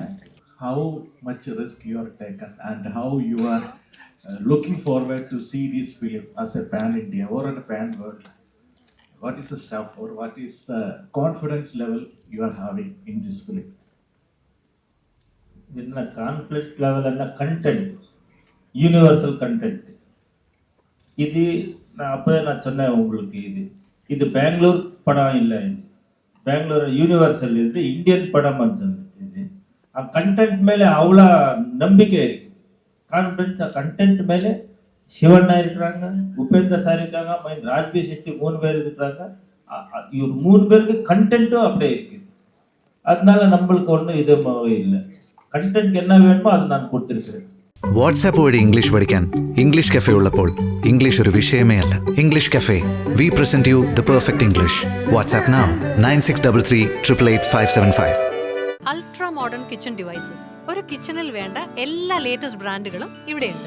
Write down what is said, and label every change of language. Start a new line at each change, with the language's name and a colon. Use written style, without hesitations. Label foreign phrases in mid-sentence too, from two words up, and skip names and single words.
English: How much risk you are taken and how you are looking forward to see this film as a pan India or in a pan world. What is the stuff or what is the confidence level you are having in this film? In the conflict level and the content, universal content.
Tamil: இது நான் அப்போவே நான் சொன்னேன் உங்களுக்கு, இது பெங்களூர் படம் இல்லை, இது பெங்களூர் யூனிவர்சல், இது இந்தியன் படம் சொன்னது. இது கண்டென்ட் மேலே அவ்வளோ நம்பிக்கை இருக்குது. கண்டென்ட் மேலே சிவண்ணா இருக்கிறாங்க, உபேந்திர சார் இருக்காங்க, ராஜ்பி ஷெட்டி 3 பேர் இருக்கிறாங்க. இவர் 3 பேருக்கு கண்டென்ட்டும் அப்படியே இருக்குது. அதனால நம்மளுக்கு ஒன்றும் இதமாகவே இல்லை. கண்டென்ட் என்ன வேணுமோ அது நான் கொடுத்துருக்கிறேன்.
Malayalam: വാട്സാപ്പ് വഴി ഇംഗ്ലീഷ് പഠിക്കാൻ ഇംഗ്ലീഷ് കഫേ ഉള്ളപ്പോൾ ഇംഗ്ലീഷ് ഒരു വിഷയമേ അല്ല.
English: English Cafe, we present you the perfect English. WhatsApp now 9633388575. ultra modern kitchen devices.
Malayalam: ഒരു കിച്ചണിൽ വേണ്ട എല്ലാ ലേറ്റസ്റ്റ് ബ്രാൻഡുകളും ഇവിടെയുണ്ട്.